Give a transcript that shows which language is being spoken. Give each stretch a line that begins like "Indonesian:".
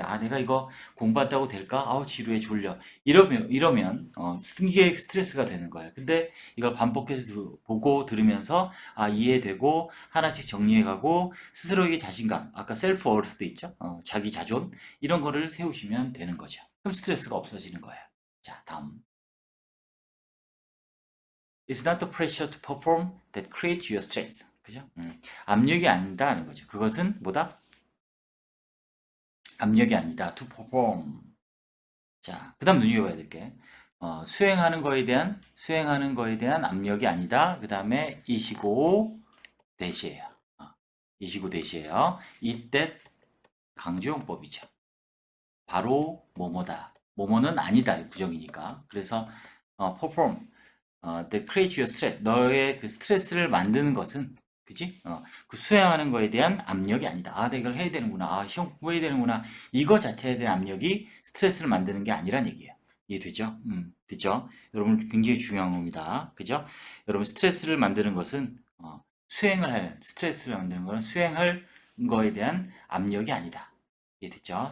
Korean: 아, 내가 이거 공부한다고 될까? 아우, 지루해, 졸려. 이러면, 이게 스트레스가 되는 거예요. 근데 이걸 반복해서 보고 들으면서, 아, 이해되고, 하나씩 정리해가고, 스스로에게 자신감, 아까 셀프 어르스도 있죠? 자기 자존, 이런 거를 세우시면 되는 거죠. 그럼 스트레스가 없어지는 거예요. 자, 다음.
English: It's not the pressure to perform that creates your stress.
Korean: 그죠? 압력이 아니다는 거죠. 그것은 뭐다? 압력이 아니다.
English: to perform.
Korean: 자, 그 다음 눈여겨봐야 될 게, 수행하는 거에 대한 압력이 아니다. 그 다음에 이시고 대시예요. 이시고 대시예요. 이때 강조용법이죠. 바로 뭐뭐다. 뭐뭐는 아니다. 부정이니까. 그래서,
English: perform, that creates your stress.
Korean: 너의 그 스트레스를 만드는 것은, 그지? 그 수행하는 거에 대한 압력이 아니다. 아, 내가 이걸 해야 되는구나. 아, 시험 공부해야 되는구나. 이거 자체에 대한 압력이 스트레스를 만드는 게 아니란 얘기예요. 이해되죠? 됐죠? 여러분 굉장히 중요한 겁니다. 그죠? 여러분 스트레스를 만드는 것은, 스트레스를 만드는 것은 수행할 거에 대한 압력이 아니다. 이해됐죠?